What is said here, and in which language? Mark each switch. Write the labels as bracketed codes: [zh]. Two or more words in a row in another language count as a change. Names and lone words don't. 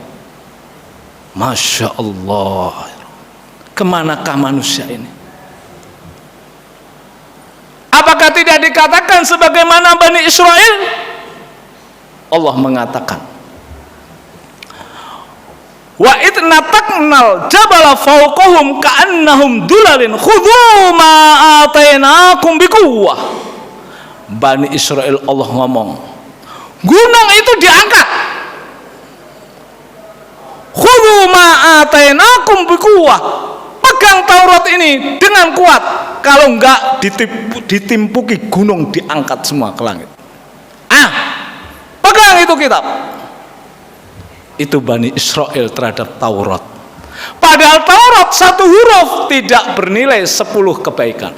[ar] ما شاء الله. [id] Kemanakah manusia ini? Apakah tidak dikatakan sebagaimana Bani Israel? [ar] Allah mengatakan, وإذ نتقنا الجبل فوقهم كأنهم ظلة خذوا ما آتيناكم بقوة. [id] Bani Israel, Allah ngomong, gunung itu diangkat, [ar] خذوا ما آتيناكم بقوة, [id] pegang Taurat ini dengan kuat, kalau enggak ditimpuki gunung, diangkat semua ke langit. Pegang itu kitab. Itu Bani Israel terhadap Taurat. Padahal Taurat 1 huruf tidak bernilai 10 kebaikan.